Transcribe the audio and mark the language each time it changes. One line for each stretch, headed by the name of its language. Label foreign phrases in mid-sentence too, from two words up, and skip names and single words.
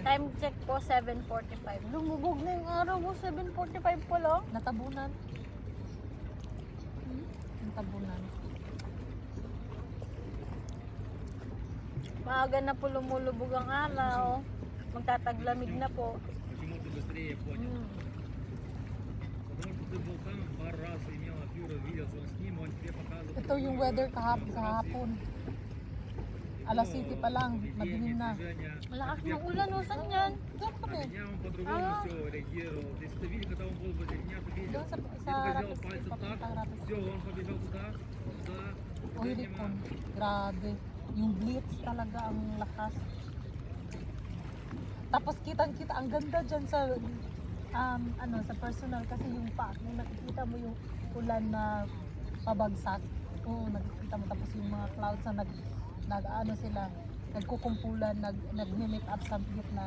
Filipino: Time check po, 7:45. Lumubog na yung araw mo, 7:45 pa lang. Natabunan. Natabunan. Maaga na po lumulubog ang araw. Magtataglamig na po.
Russian: Почему ты быстрее понял? Mm. Потому что ты был там пару раз, имел Фюра, видел, что он с ним, он тебе показывал.
Filipino: Ito yung weather kahapon. Alas 7 pa lang, madilim na. Malakas ng ulan, o saan yan? Diyan
Russian: А
Filipino: kami.
Russian: меня он по-другому все реагировал. Если ты видел, когда он был возле меня, ты видел.
Filipino: Doon sa
Russian: Ты только сделал
Filipino: Rapis,
Russian: пальцем так,
Filipino: papunta Rapis.
Russian: все, он побежал туда, туда.
Filipino: O Helicon. Grabe. Yung blitz talaga ang lakas. Tapos kitang-kita, ang ganda dyan sa sa personal kasi yung nung nakikita mo yung ulan na pabagsak. Oo, nakikita mo tapos yung mga clouds na sila, nagkukumpulan, nag-make up sa gitna.